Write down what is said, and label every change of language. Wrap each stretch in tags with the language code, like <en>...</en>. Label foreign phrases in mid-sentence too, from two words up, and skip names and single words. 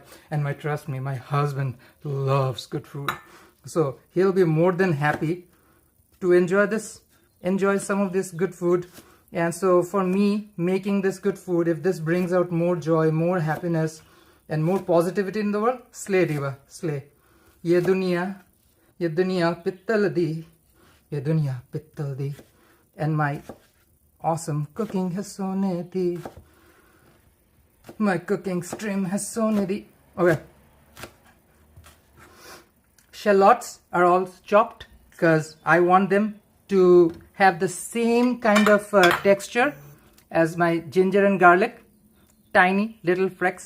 <en>And trust me, my husband loves good food. So he'll be more than happy to enjoy some of this good food. And so for me, making this good food, if this brings out more joy, more happiness, and more positivity in the world, slay diva, slay.</en> <pa>ਯੇ ਦੁਨੀਆ ਪਿੱਤਲ ਦੀ, ਯੇ ਦੁਨੀਆ ਪਿੱਤਲ ਦੀ.</pa> <en>And my awesome cooking has</en> <pa>ਸੋਨੇ ਦੀ.</pa> <en>My cooking stream has</en> <pa>ਸੋਨੇ ਦੀ.</pa> <en>Okay. Shallots are all chopped because I want them to have the same kind of texture as my ginger and garlic, tiny little flecks.</en>